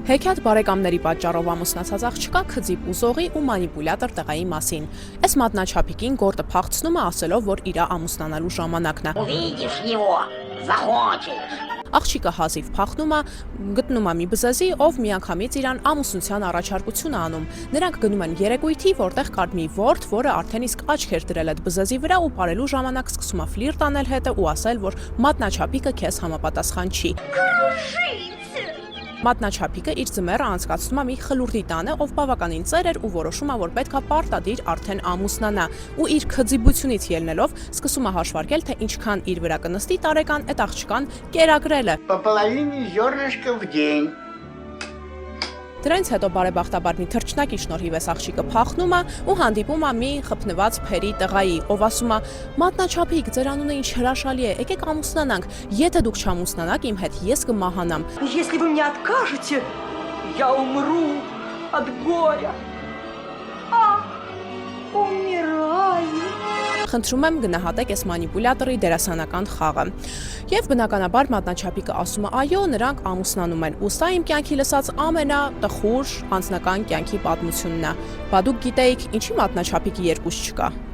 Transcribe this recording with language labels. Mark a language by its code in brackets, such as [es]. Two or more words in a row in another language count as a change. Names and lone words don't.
[hy] Հեքիաթ բարեկամների պատճառով ամուսնացած աղջկա քծի բուզողի ու մանիպուլյատոր տղայի մասին։ Այս մատնաչափիկին գործը փախցնում է ասելով, որ իր ամուսնանալու ժամանակն է։ [ru] Увидишь его, захочешь. [hy] Աղջիկը հազիվ փախնում է, գտնում է մի բզեզի, ով միանգամից իրան ամուսնության առաջարկություն է անում։ Նրանք գնում են երեկույթի, որտեղ կար մի ворդ, որը արդեն իսկ աչք էր դրել այդ բզեզի վրա ու բարելու ժամանակ սկսում է ֆլիրտ անել հետը ու ասել, որ մատնաչափիկը քեզ համապատասխան չի։ Մատնաչափիկը իր ձմեռը անցկացնում է մի խլուրդի տանը, ով բավականին ծեր էր ու որոշում է, որ պետք է պարտադիր արդեն ամուսնանա ու իր քծիբությունից ելնելով սկսում է հաշվարկել, թե ինչքան իր վրա կնստի տարեկան այդ աղջկան կերակրել է։ [ru] По половине зернышка в день. [hy] Դրանից հետո բարեբախտաբար մի թռչնակի շնորհիվ այս աղջիկը փախնում է ու հանդիպում է մի խփնված փերի տղայի, ով ասում է. «Մատնաչափիկ, ձեր անունը ինչ հրաշալի է, եկեք ամուսնանանք, եթե դուք չամուսնանաք, իմ հետ ես կմահանամ»։ [ru] Если вы мне откажете, я умру от горя. Умираю. [hy] Խնդրում եմ գնահատեք այս մանիպուլյատորի դերասանական խաղը։ Եվ բնականաբար մատնաչափիկը ասում է. այո, նրանք ամուսնանում են։ Ու սա իմ կյանքի լսած ամենատխուր անձնական կյանքի պատմությունն է։ Բա դուք գիտեիք, ինչի մատնաչափիկի երկուս չկա։